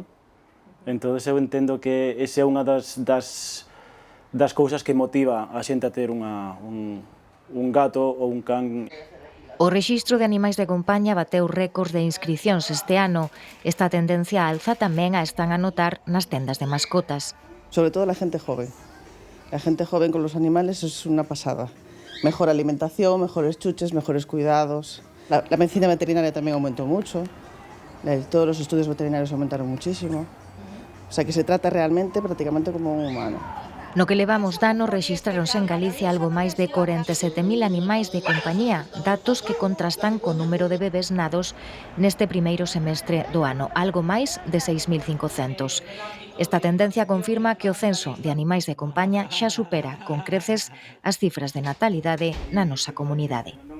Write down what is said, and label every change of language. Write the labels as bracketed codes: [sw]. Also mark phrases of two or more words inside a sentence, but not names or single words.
[gl] Entón, eu entendo que esa é unha das cousas que motiva a xente a ter un gato ou un can. O Rexistro de Animais de Compañía bateu récords de inscricións este ano. Esta tendencia á alza tamén a están a notar nas tendas de mascotas. [es] Sobre todo la gente joven. La gente joven con los animales es una pasada. Mejor alimentación, mejores chuches, mejores cuidados. La medicina veterinaria también aumentó mucho. Todos los estudios veterinarios aumentaron muchísimo. O sea que se trata realmente prácticamente como un humano. [gl] No que levamos dano, rexistráronse en Galicia algo máis de 47.000 animais de compañía, datos que contrastan co número de bebés nados neste primeiro semestre do ano, algo máis de 6.500. Esta tendencia confirma que o censo de animais de compañía xa supera con creces as cifras de natalidade na nosa comunidade.